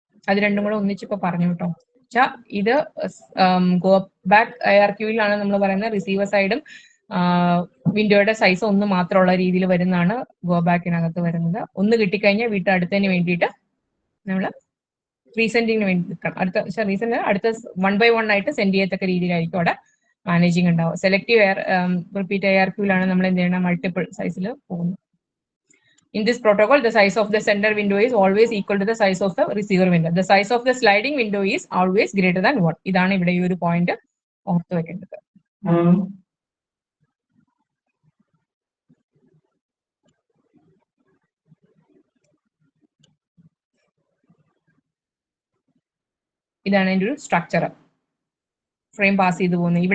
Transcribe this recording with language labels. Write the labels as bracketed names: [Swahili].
[Malayalam] അത് രണ്ടും കൂടെ ഒന്നിച്ചിപ്പോ പറഞ്ഞു കേട്ടോ. ഇത് ഗോ ബാക്ക് ARQയിലാണ് നമ്മൾ പറയുന്നത് റിസീവർ സൈഡും വിൻഡോയുടെ സൈസ് ഒന്ന് മാത്രമുള്ള രീതിയിൽ വരുന്നതാണ് ഗോ ബാക്കിനകത്ത് വരുന്നത്. ഒന്ന് കിട്ടിക്കഴിഞ്ഞാൽ അടുത്തതിന് വേണ്ടിയിട്ട് നമ്മൾ റീസെൻഡിങ്ങിന് വേണ്ടി നിൽക്കണം. അടുത്ത 1 by 1 ആയിട്ട് സെൻഡ് ചെയ്യത്തക്ക രീതിയിലായിരിക്കും അവിടെ മാനേജിങ് ഉണ്ടാവും. സെലക്റ്റീവ് റിപ്പീറ്റ് ARQയിലാണ് നമ്മൾ എന്ത് ചെയ്യണം, മൾട്ടിപ്പിൾ സൈസിൽ പോകുന്നത്. [English] In this protocol, the size of the sender window is always equal to the size of the receiver window. The size of the sliding window is always greater than 1. [Malayalam] ഇതാണ് ഇവിടെ ഈ ഒരു point ഓർത്ത് വെക്കേണ്ടത്. ഇതാണ് അതിൻ്റെ ഒരു സ്ട്രക്ചർ, ഫ്രെയിം പാസ് ചെയ്തു പോകുന്നത്.